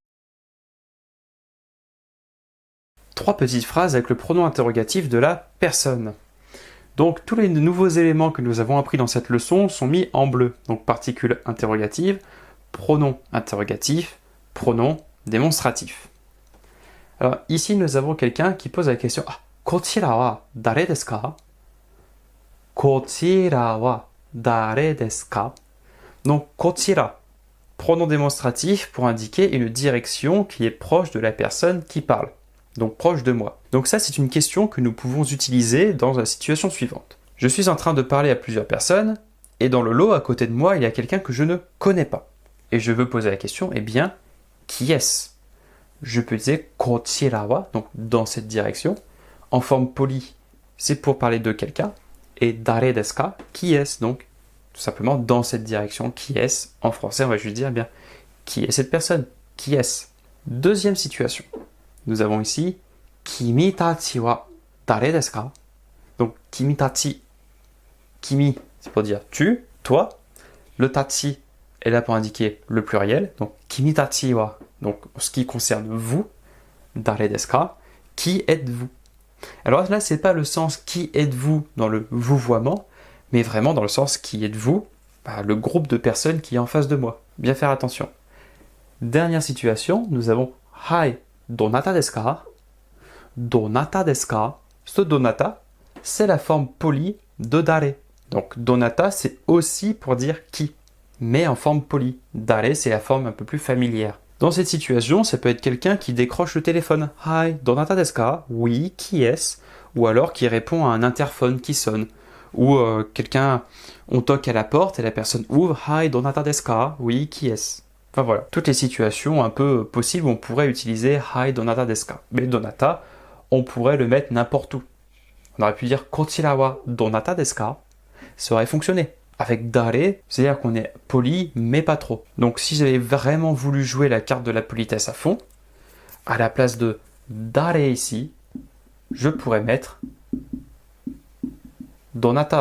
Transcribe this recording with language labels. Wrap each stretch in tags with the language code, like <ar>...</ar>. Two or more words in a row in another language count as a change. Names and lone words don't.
<fr>3 petites phrases avec le pronom interrogatif de la personne. Donc tous les nouveaux éléments que nous avons appris dans cette leçon sont mis en bleu. Donc particule interrogative, pronom interrogatif, pronom démonstratif. Alors ici nous avons quelqu'un qui pose la question ah,</fr> <ja>こちらは誰ですか? こちらは誰ですか?</ja> <fr>Donc kochira, pronom démonstratif pour indiquer une direction qui est proche de la personne qui parle. Donc proche de moi. Donc ça, c'est une question que nous pouvons utiliser dans la situation suivante. Je suis en train de parler à plusieurs personnes, et dans le lot à côté de moi, il y a quelqu'un que je ne connais pas. Et je veux poser la question, eh bien, qui est-ce? Je peux dire</fr> <ja>こちらは,</ja> <fr>donc dans cette direction. En forme polie, c'est pour parler de quelqu'un.</fr> <ja>Et 誰ですか,</ja> <fr>qui est-ce? Donc, tout simplement dans cette direction, qui est-ce? En français, on va juste dire, eh bien, qui est cette personne? Qui est-ce? Deuxième situation. Nous avons ici</fr> <ja>君たちは誰ですか?</ja> <fr>Donc</fr> <ja>君たち,</ja> <fr>kimi c'est pour dire tu, toi. Le tachi est là pour indiquer le pluriel. Donc</fr> <ja>君たちは,</ja> <fr>donc ce qui concerne vous,</fr> <ja>誰ですか?</ja> <fr>Qui êtes-vous? Alors là, c'est pas le sens qui êtes-vous dans le vouvoiement, mais vraiment dans le sens qui êtes-vous, le groupe de personnes qui est en face de moi. Bien faire attention. Dernière situation, nous avons</fr> <ja>はいどなたですか? どなたですか? Ce donata,</ja> <fr>c'est la forme polie de dare. Donc donata, c'est aussi pour dire qui, mais en forme polie. Dare, c'est la forme un peu plus familière. Dans cette situation, ça peut être quelqu'un qui décroche le téléphone.</fr> <ja>はい、どなたですか?</ja> <fr>Oui, qui est-ce? Ou alors qui répond à un interphone qui sonne. Ou quelqu'un, on toque à la porte et la personne ouvre.</fr> <ja>はい、どなたですか?</ja> <fr>Oui, qui est-ce? Enfin voilà, toutes les situations un peu possibles où on pourrait utiliser</fr> <ja>はいどなたですか.</ja> <fr>Mais donata, on pourrait le mettre n'importe où. On aurait pu dire</fr> <ja>こちらはどなたですか?</ja> <fr>Ça aurait fonctionné. Avec dare, c'est-à-dire qu'on est poli, mais pas trop. Donc si j'avais vraiment voulu jouer la carte de la politesse à fond, à la place de dare ici, je pourrais mettre donata.</fr>